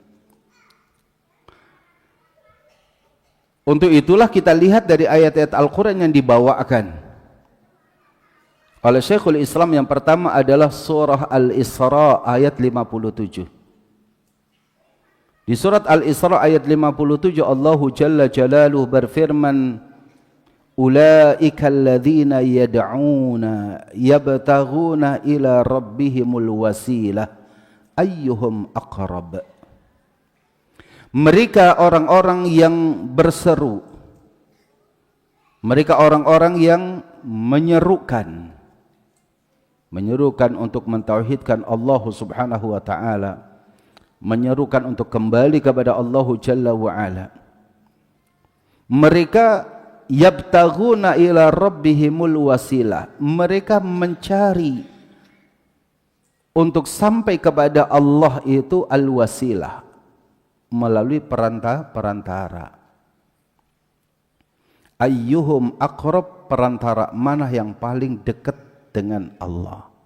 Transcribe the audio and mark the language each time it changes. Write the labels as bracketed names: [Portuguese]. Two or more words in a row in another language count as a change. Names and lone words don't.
[Indonesian] Untuk itulah kita lihat dari ayat-ayat Al-Quran yang dibawakan oleh Syekhul Islam. Yang pertama adalah surah Al-Isra ayat 57. Di surat Al-Isra ayat 57 Allah [Arabic] جل جلاله [Indonesian] berfirman, [Arabic] أولئك الذين يدعون يبتغون إلى ربهم الوسيلة أيهم أقرب. [Indonesian] Mereka orang-orang yang berseru, mereka orang-orang yang menyerukan untuk mentauhidkan Allah [Arabic] سبحانه وتعالى, [Indonesian] menyerukan untuk kembali kepada Allah [Arabic] جل وعلا. [Indonesian] Mereka [Arabic] يبتغون إلى ربهم الوسيلة, [Indonesian] mereka mencari untuk sampai kepada Allah itu al-wasilah, melalui perantara. [Arabic] أيهم أقرب, [Indonesian] perantara mana yang paling dekat dengan Allah.